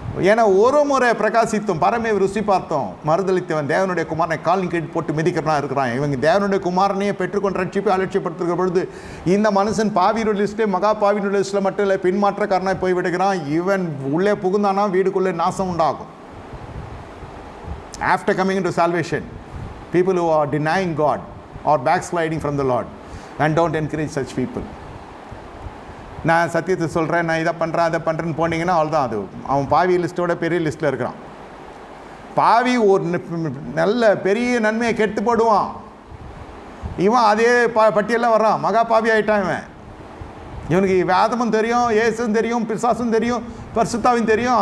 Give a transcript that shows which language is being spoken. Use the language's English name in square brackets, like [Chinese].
[Tamil] ஏன்னா ஒரு முறை பிரகாசித்தும் பரமே ருசி பார்த்தோம், மறுதளித்தவன் தேவனுடைய குமாரனை காலின் கீழ் போட்டு மிதிக்கிறனா இருக்கிறான். இவங்க தேவனுடைய குமாரனையே பெற்றுக்கொண்டு ரட்சிப்பை அலட்சியப்படுத்துகிற பொழுது இந்த மனுஷன் பாவியுடைய லிஸ்ட்லேயே மகா பாவியுடைய லிஸ்ட்டில் மட்டும் இல்லை, பின்மாற்றக்காரனாய் போய் விடுகிறான். இவன் உள்ளே புகுந்தானா வீடுக்குள்ளே நாசம் உண்டாகும். [English] After coming into salvation, people who are denying God or backsliding from the Lord, and don't encourage such people. [Tamil] நான் சத்தியத்தை சொல்கிறேன், நான் இதை பண்ணுறேன் அதை பண்ணுறேன்னு போனீங்கன்னா அவ்வளோதான். அது அவன் பாவி லிஸ்ட்டோட பெரிய லிஸ்ட்டில் இருக்கிறான். பாவி ஒரு நல்ல பெரிய நன்மையை கெட்டு போடுவான். இவன் அதே பட்டியலில் வர்றான், மகா பாவி ஆகிட்டான். இவனுக்கு வேதமும் தெரியும், இயேசுவும் தெரியும், பிசாசும் தெரியும், பரிசுத்தாவும் தெரியும்.